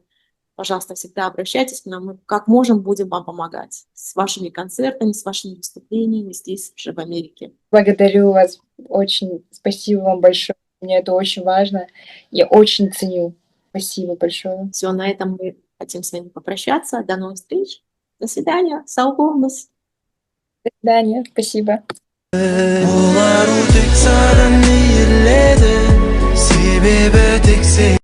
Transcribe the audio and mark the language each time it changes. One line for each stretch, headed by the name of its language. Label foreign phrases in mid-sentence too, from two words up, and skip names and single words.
Russian: Пожалуйста, всегда обращайтесь к нам, мы как можем будем вам помогать с вашими концертами, с вашими выступлениями здесь, уже в Америке. Благодарю вас очень, спасибо вам большое, мне это очень важно, я очень ценю. Спасибо большое. Все, на этом мы хотим с вами попрощаться. До новых встреч. До свидания.
Kazakh: Сау болыңыз.
Russian: До свидания, спасибо.
Kazakh: Олар тек саған мейірледі, себебі тек сен